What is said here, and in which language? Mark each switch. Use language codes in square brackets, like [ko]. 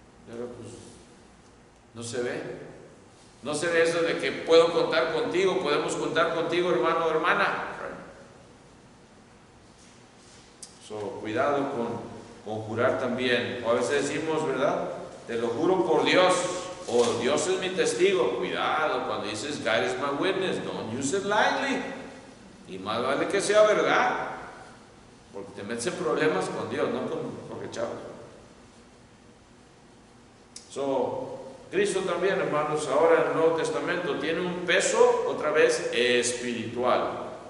[es] Pero pues no se ve. No se ve eso de que puedo contar contigo, podemos contar contigo, hermano o hermana. Cuidado con jurar también. O a veces decimos, ¿verdad? Te lo juro por Dios, o Dios es mi testigo. Cuidado cuando dices [en] God is my witness, don't use it lightly. [es] Y más vale que sea verdad. Porque te metes en problemas con Dios, no con rechazo. Cristo también, hermanos, ahora en el Nuevo Testamento tiene un peso, otra vez, espiritual.